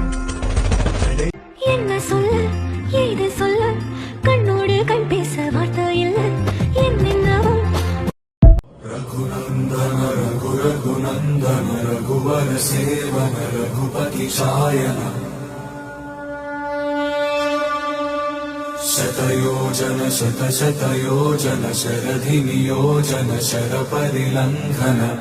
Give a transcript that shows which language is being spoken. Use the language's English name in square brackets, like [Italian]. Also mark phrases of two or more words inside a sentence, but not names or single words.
[Tamil] என்ன சொல்ல ஏது சொல்ல கண்ணோடு கண் பேச வார்த்தை இல்லை என்னென்னவும் [Sanskrit] रघुनंदन रघु रघुनंदन रघुवर सेवन रघुपति शायन शतयोजन शत शतयोजन शरधि नियोजन शर परिलंघन